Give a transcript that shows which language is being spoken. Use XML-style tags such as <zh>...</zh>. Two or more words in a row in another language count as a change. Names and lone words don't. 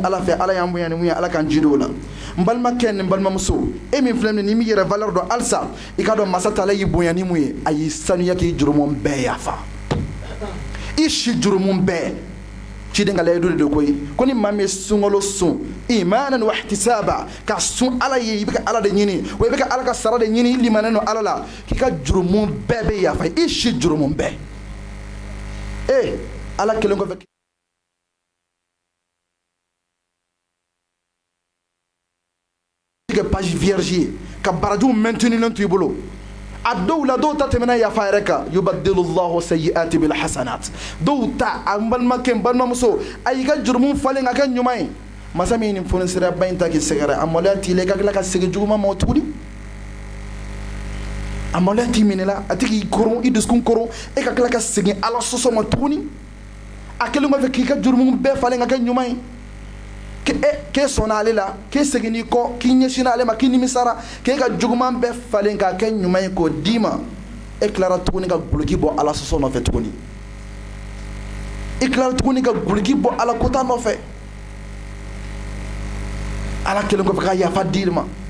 <bm>ala fɛ ala y'an bonya ni mun ye ala k'an jidi o la n balimakɛ ni n balimamuso e min filɛ nin n'i m'i yɛrɛ valeur dɔn halisa i k'a dɔn masa taala y'i bonya ni mun ye a y'i sanuya k'i jurumu bɛɛ yafa i si jurumu bɛɛ ciden ka layidu de do koyi ko ni maa min ye sunkalo sun</bm> <ar>إيمانا واحتسابا</ar> <bm>ka sun ala ye i bɛ ka ala de ɲini wa i bɛ ka ala ka sara de ɲini i limanen don ala la k'i ka jurumu bɛɛ bɛ yafa i si jurumu bɛɛ ala kelen kɔfɛ</bm> <fr>page vierge</fr> <bm>ka baraju maintenir to i bolo a dɔw la dɔw ta tɛmɛna yafa yɛrɛ kan</bm> <ar>يبدل الله سيئات بالحسنات</ar> <bm>dɔw ta a balimakɛ n balimamuso a y'i ka jurumu falen ka kɛ ɲuman ye masa min ni fonisira ba in ta k'i sɛgɛrɛ a maloya t'i la i ka tila ka segin juguman ma o tuguni a maloya t'i minɛ la a tɛ k'i koron i dusukun koron e ka tila ka segin ala sɔsɔ ma tuguni a kelen kɔfɛ k'i ka jurumu bɛɛ falen ka kɛ ɲuman ye k'e sɔnna ale la k'e seginna i kɔ k'i ɲɛsinna ale ma k'i nimisara k'e ka juguman bɛɛ falen k'a kɛ ɲuman ye k'o d'i ma e tilara tuguni ka guloki bɔ ala sɔsɔ nɔfɛ tuguni i tilara tuguni ka guloki bɔ ala kota nɔfɛ ala kelen kɔfɛ ka yafa d'i ma</bm>